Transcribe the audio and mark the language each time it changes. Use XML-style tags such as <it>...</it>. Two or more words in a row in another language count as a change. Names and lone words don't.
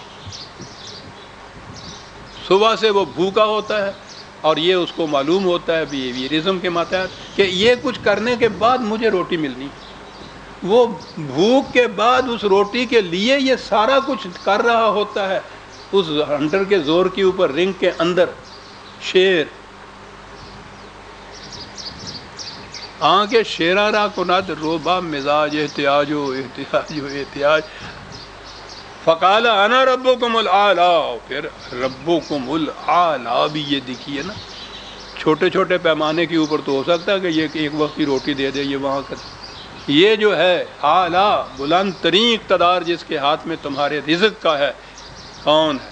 <ur>صبح سے وہ بھوکا ہوتا ہے، اور یہ اس کو معلوم ہوتا ہے بیہیویئرزم کے ماتحت کہ یہ کچھ کرنے کے بعد مجھے روٹی ملنی، وہ بھوک کے بعد اس روٹی کے لیے یہ سارا کچھ کر رہا ہوتا ہے، اس ہنٹر کے زور کے اوپر، رنگ کے اندر شیر</ur> <fa>آنکھ شیرا را کند روبا مزاج احتیاج و احتیاج و احتیاج،</fa> <ar>فقال انا ربکم الاعلی،</ar> <ur>پھر</ur> <ar>ربکم الاعلی</ar> <ur>بھی یہ دیکھیے نا، چھوٹے چھوٹے پیمانے کے اوپر تو ہو سکتا ہے کہ یہ ایک وقت کی روٹی دے دے، یہ وہاں کا، یہ جو ہے اعلی بلند ترین اقتدار جس کے ہاتھ میں تمہارے رزق کا ہے، کون ہے؟</ur>